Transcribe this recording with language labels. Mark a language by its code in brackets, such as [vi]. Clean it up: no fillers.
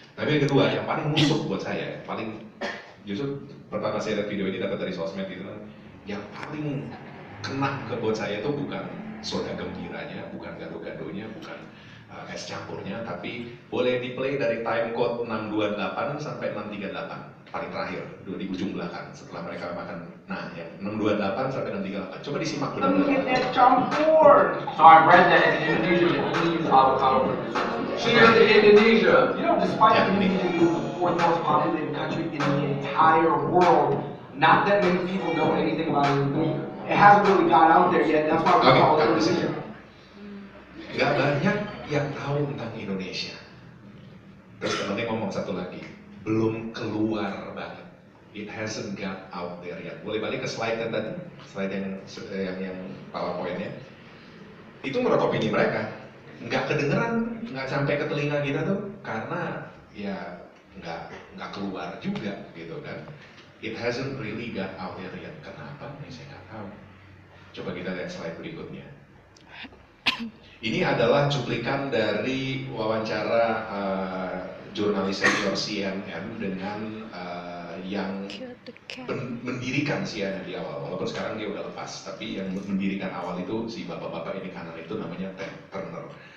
[id] Tapi yang kedua, yang paling nusuk buat saya, justru pertama saya lihat video ini dapat dari sosmed gitu kan, yang paling kena ke buat saya itu bukan soda gembiranya, bukan gado-gadonya, bukan es campurnya, tapi boleh di play dari time code 628 sampai 638 paling terakhir di ujung belakang setelah mereka makan. Nah, yang 628 sampai 638 coba disimak benar-benar. Campur. [en] So I read that in Indonesia they only use avocado. Cheers to Indonesia. You know, despite Indonesia being the fourth most populated country in the entire world, not that many people know anything about Indonesia. It hasn't really got out there yet. That's why we call it Indonesia. [id] Gak banyak yang tahu tentang Indonesia. Terus temennya ngomong satu lagi, belum keluar banget. [en] It hasn't got out there yet. [id] Boleh balik ke slide yang tadi, slide yang PowerPoint-nya. Itu menurut opini mereka, nggak kedengeran, nggak sampai ke telinga kita tuh, karena ya nggak keluar juga gitu kan. [en] It hasn't really got out there yet. [id] Kenapa? Saya nggak tahu. Coba kita lihat slide berikutnya. Ini adalah cuplikan dari wawancara jurnalis senior CNN dengan yang mendirikan CNN di awal. Walaupun sekarang dia udah lepas, tapi yang mendirikan awal itu si bapak-bapak ini kanan itu namanya Ted Turner.